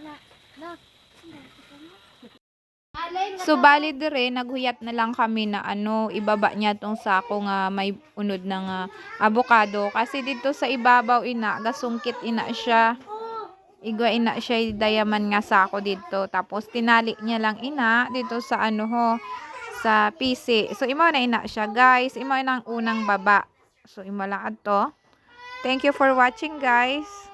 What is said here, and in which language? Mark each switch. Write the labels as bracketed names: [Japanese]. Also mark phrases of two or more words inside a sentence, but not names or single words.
[Hiligaynon] So bali dire naghuyat na lang kami na ano ibaba niya tong sako nga may unod ng avocado kasi dito sa ibabaw ina gasungkit ina siya. Igwa ina siya dayaman nga sako dito tapos tinali niya lang ina dito sa ano ho sa PC. So imo na ina siya guys, imo na ang unang baba. So imo lang adto. [English] Thank you for watching guys.